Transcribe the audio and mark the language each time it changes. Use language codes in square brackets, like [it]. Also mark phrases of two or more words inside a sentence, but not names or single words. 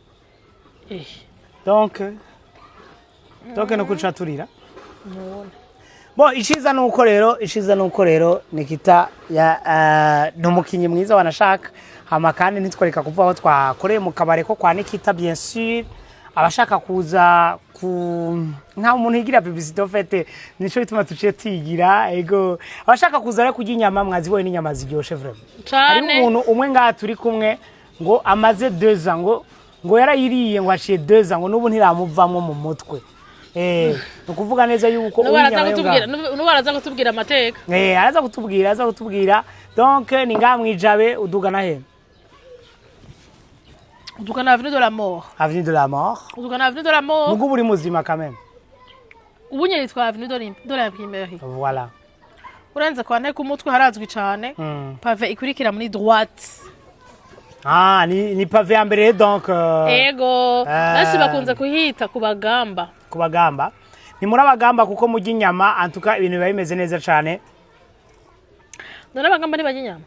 [rn] donc no kucaturira Bo ishiza nuko rero Nikita ya numukinyi mwiza wanashaka hama kandi nitwereka kuva aho twakoreye mu kabare ko kwa Nikita [fr] bien sûr [rn] abashaka kuza nta umuntu yigira publicité fait nico bituma tuciye tigira ego abashaka kuza rero kujya inyama mwaziboye n'inyama ziryoshe vraiment hari umuntu umwe ngaha turi kumwe ngo amaze 2 ans ngo yarayiriye ngo aciye 2 ans ngo nubu ntiramuvamwe mu mutwe nukuvuga neza yuko baraza kutubwira amateka araza kutubwira donc ni ngamwijabe uduga na he uduga na avenue de la mort uduga na avenue de la mort mugu buri muzima [fr] quand même [rn] ubunye yitwa avenue de la primaire voilà urenze kwa nteko umutwe harazwi cyane pave ikurikira muri droite ni pave ya mbere donc ego nasi bakunze kuhita kubagamba ni muri abagamba kuko mujya inyama antuka ibintu biba bimeze neza cyane none abagamba ni bajya inyama